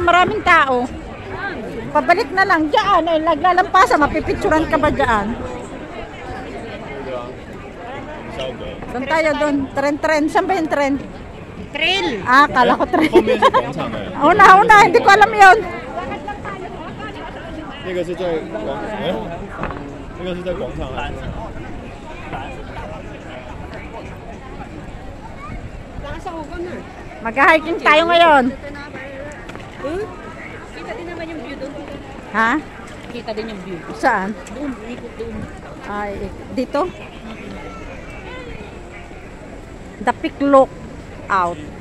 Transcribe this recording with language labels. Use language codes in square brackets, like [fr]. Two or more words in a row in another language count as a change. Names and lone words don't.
[tl] Maraming tao. Pabalik na lang dyan. Eh, naglalampasa, mapipicturan ka ba dyan? Doon tayo doon. Tren. Saan ba yung tren? Trail. Ah, kala ko tren. Una, hindi ko alam yun. [zh] 那个是在广，哎，那个是在广场啊。 [tl] Mag-hiking tayo ngayon. Kita din naman yung view doon. Ha? Kita din yung view. Saan? Doon, ikot doon. Ay, dito? The Pic Lookout.